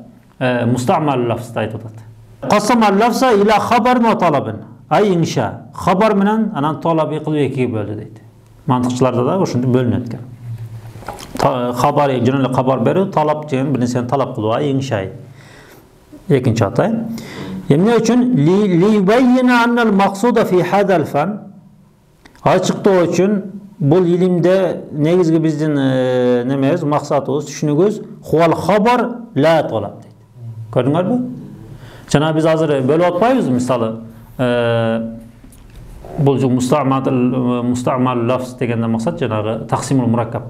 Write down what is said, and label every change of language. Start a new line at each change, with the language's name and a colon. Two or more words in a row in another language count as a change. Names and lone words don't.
Kyrgyz: Мустамал лафзды айтып атат.
Arabic: قسم اللفظ إلى خبر وطلب. أي إنشاء.
Kyrgyz: Хабар менен анан талабы кылып экиге бөлдү дейт. Мантыкчыларда да ошентип бөлүнөт экен. Хабар жөн эле хабар берүү, талап деген бир нерсени талап кылуу,
Arabic: أي إنشاء.
Kyrgyz: Экинчи атай. Эмне үчүн
Arabic: ليبين أن المقصود في هذا الفن.
Kyrgyz: Ачыктоо үчүн бул илимде негизги биздин немебиз, максатыбыз, түшүнүгүбүз
Arabic: هو الخبر لا الطلب
Kyrgyz: дейт. Көрдүңөрбү? Жана биз азыр бөлүп атпайбызбы, мисалы бул
Arabic: مستعمل لفظ
Kyrgyz: дегенде максат жанагы
Arabic: تقسيم المركب.